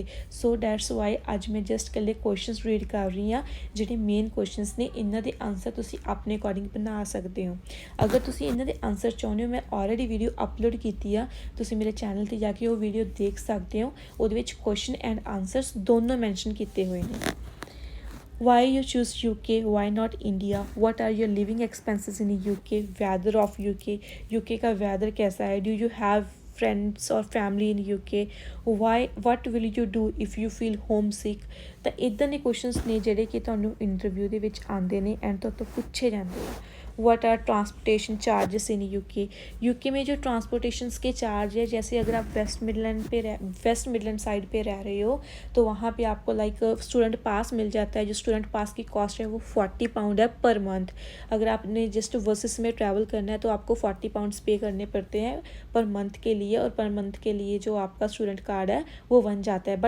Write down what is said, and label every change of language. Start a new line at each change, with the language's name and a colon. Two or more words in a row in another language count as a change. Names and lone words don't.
English: so that's why
Punjabi: ਅੱਜ ਮੈਂ ਜਸਟ ਇਕੱਲੇ ਕੁਐਸਚਨਸ ਰੀਡ ਕਰ ਰਹੀ ਹਾਂ, ਜਿਹੜੇ ਮੇਨ ਕੁਐਸਚਨਸ ਨੇ, ਇਹਨਾਂ ਦੇ ਆਨਸਰ ਤੁਸੀਂ ਆਪਣੇ ਅਕੋਰਡਿੰਗ ਬਣਾ ਸਕਦੇ ਹੋ। ਅਗਰ ਤੁਸੀਂ ਇਹਨਾਂ ਦੇ ਆਨਸਰ ਚਾਹੁੰਦੇ ਹੋ, ਮੈਂ
English: already video upload
Punjabi: ਕੀਤੀ ਆ, ਤੁਸੀਂ ਮੇਰੇ ਚੈਨਲ 'ਤੇ ਜਾ ਕੇ ਉਹ ਵੀਡੀਓ ਦੇਖ ਸਕਦੇ ਹੋ। ਉਹਦੇ ਵਿੱਚ
English: question and answers
Punjabi: ਦੋਨੋਂ ਮੈਂਸ਼ਨ ਕੀਤੇ ਹੋਏ ਨੇ।
English: Why you choose UK, why not India, what are your living expenses in UK, weather of UK
Hindi: का weather कैसा है,
English: do you have friends or family in UK, what will you do if you feel homesick।
Punjabi: ਤਾਂ ਇੱਦਾਂ ਦੇ ਕੁਐਸਚਨਸ ਨੇ ਜਿਹੜੇ ਕਿ ਤੁਹਾਨੂੰ ਇੰਟਰਵਿਊ ਦੇ ਵਿੱਚ
Hindi: आते हैं एंड तो पूछे जाते हैं।
English: what are transportation charges in UK
Hindi: में जो ट्रांसपोर्टेशन के चार्ज है, जैसे अगर आप वेस्ट मिडलैंड साइड पे रह रहे हो तो वहाँ पे आपको
English: like student pass
Hindi: मिल जाता है। जो स्टूडेंट पास की कॉस्ट है वो 40 पाउंड है
English: per month.
Hindi: अगर आपने
English: just buses
Hindi: में ट्रैवल करना है तो आपको 40
English: pounds pay
Hindi: करने पड़ते हैं
English: per month
Hindi: के लिए, और
English: per month
Hindi: के लिए जो आपका
English: student card
Hindi: है वो बन जाता है।